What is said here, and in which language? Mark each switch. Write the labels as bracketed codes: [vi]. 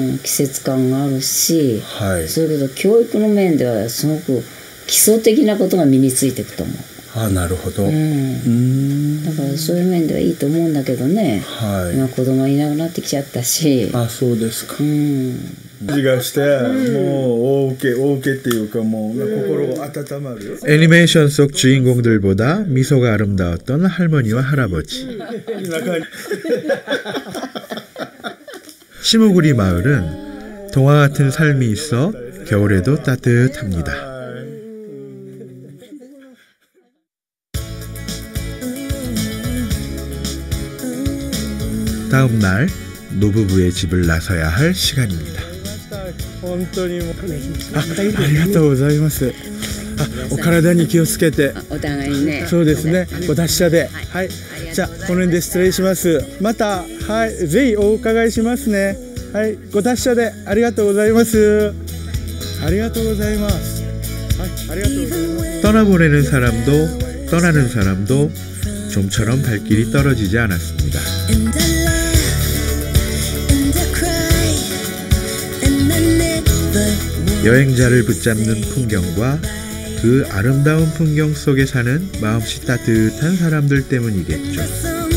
[ja] 季節感があるし、それけど教育の面ではすごく基礎的なことが身についていくと思う。なるほど。だからそういう面ではいいと思うんだけどね。今子供いなくなってきちゃったし。そうですか。味がしてもう大受けっていうかもう心温まる。 [ko] 애니메이션 속 주인공들보다 미소가 아름다웠던 할머니와 할아버지. 시모구리 마을은 동화 같은 삶이 있어 겨울에도 따뜻합니다. 다음 날 노부부의 집을 나서야 할 시간입니다. [ja] 本当にもうありがとうございます。お体に気をつけて。お互いにね。そうですね。ご達者で。はい。じゃあこの辺で失礼します。またはいぜひお伺いしますね。はい、ご達者でありがとうございます。ありがとうございます。はい、ありがとうございます。 [ko] 떠나보내는 사람도 떠나는 사람도 좀처럼 발길이 떨어지지 않았습니다. 여행자를 붙잡는 풍경과 그 아름다운 풍경 속에 사는 마음씨 따뜻한 사람들 때문이겠죠.